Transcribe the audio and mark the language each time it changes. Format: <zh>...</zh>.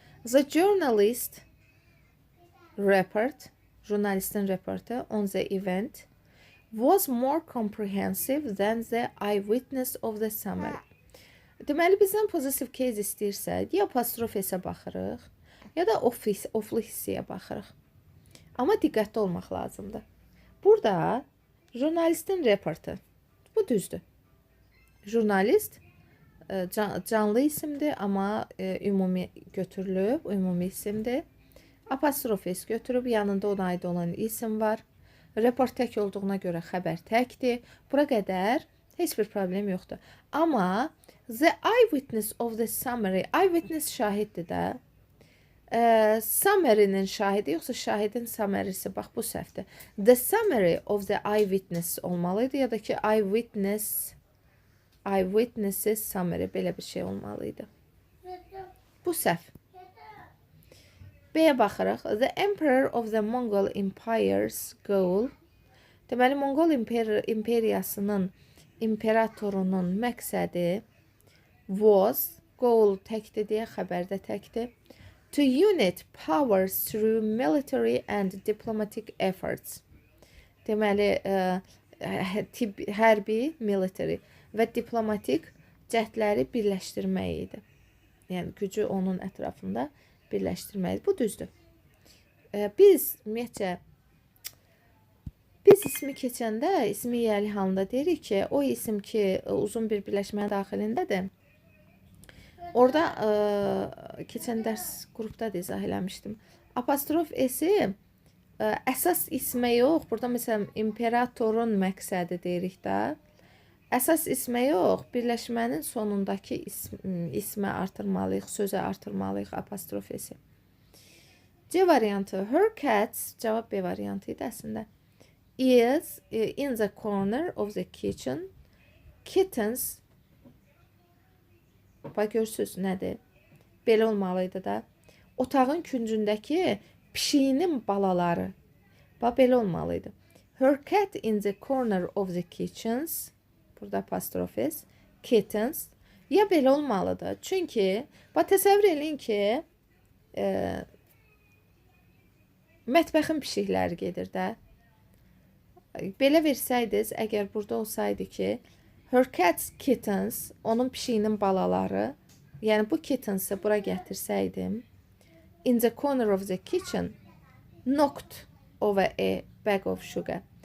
<en>The journalist report,</en> <az>jurnalistin reportu</az> <en>on the event was more comprehensive than the eyewitness of the summary.</en> <az>Deməli bizdən positive case istəyirsə, ya apostrof S-ə baxırıq, ya da oflu hissəyə baxırıq. Amma diqqətli olmaq lazımdır. Burada jurnalistin reportu. Bu düzdür. Jurnalist canlı isimdir, amma ümumi götürülüb, ümumi isimdir. Apostrof S götürüb, yanında ona aid olan isim var. Report tək olduğuna görə xəbər təkdir. Bura qədər heç bir problem yoxdur.</az> <en>Amma the eyewitness of the summary, eyewitness</en> <az>şahiddir də. Summary'nin şahidi yoxsa şahidin summary'si, bax bu səhvdir.</az> <en>The summary of the eyewitness</en> <az>olmalıydı ya da ki eyewitness's summary, belə bir şey olmalıydı. Bu səhv. B-yə baxırıq.</az> <en>The Emperor of the Mongol Empire's goal.</en> <az>Deməli, Mongol imperiyasının imperatorunun məqsədi was, goal təkdir deyə xəbərdə təkdir.</az> <en>To unite powers through military and diplomatic efforts.</en> <az>Deməli, hərbi, military və diplomatik cəhdləri birləşdirmək idi. Yəni, gücü onun ətrafında birləşdirmək. Bu düzdür. Biz, ümumiyyətcə, biz ismi keçəndə, ismi yəli halında deyirik ki, o isim ki, uzun bir birləşmə daxilindədir. Orada keçən dərs qrupda da izah eləmişdim. Apostrof S-i əsas ismə yox, burada məsələn imperatorun məqsədi deyirik də. Əsas ismə yox, birləşmənin sonundakı ismə artırmalıyıq, sözə artırmalıyıq apostrof S-i. C variantı, her cats, cavab B variantı idi əslində.</az> <en>Is in the corner of the kitchen.</en> <az>Kittens, bax görürsünüz nədir? Belə olmalıydı da. Otağın küncündəki pişiyinin balaları. Bax belə olmalıydı.</az> <en>Her cat in the corner of the kitchens.</en> <az>Burada apostrof S. Kittens. Ya belə olmalıdır. Çünki bax təsəvvür eləyin ki, mətbəxin pişikləri gedir də. Belə versəydiniz, əgər burada olsaydı ki, her cats kittens, onun pişiyinin balaları, yəni bu kittens'ı bura gətirsəydim,</az> <en>in the corner of the kitchen, knocked over a bag of sugar.</en>